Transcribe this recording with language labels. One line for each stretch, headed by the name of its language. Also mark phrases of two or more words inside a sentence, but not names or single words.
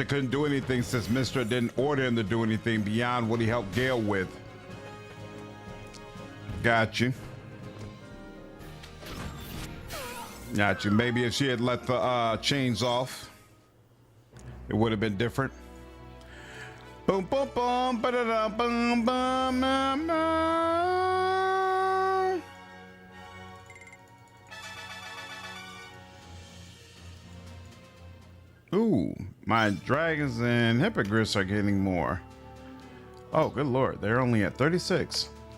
English: couldn't do anything since Mr. didn't order him to do anything beyond what he helped Gale with. Got you. Got you. Maybe if she had let the chains off, it would have been different. Boom, boom, boom, ba-da-da, boom, boom, boom, boom. Ooh, my dragons and hippogriffs are getting more. Oh, good lord, they're only at 36.